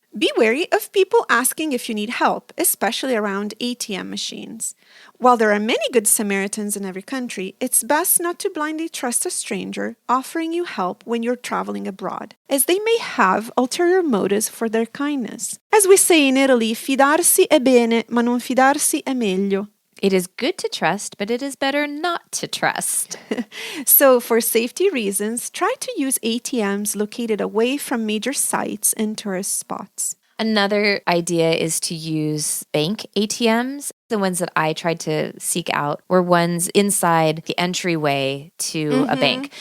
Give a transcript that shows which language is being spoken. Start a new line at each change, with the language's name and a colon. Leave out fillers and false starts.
English: Be wary of people asking if you need help, especially around ATM machines. While there are many good Samaritans in every country, it's best not to blindly trust a stranger offering you help when you're traveling abroad, as they may have ulterior motives for their kindness. As we say in Italy,
Italian: fidarsi è bene, ma non fidarsi è meglio.
English: It is good to trust, but it is better not to trust. So, for safety reasons, try to use ATMs located away from major sites and tourist spots. Another idea is to use bank ATMs. The ones that I tried to seek out were ones inside the entryway to a bank.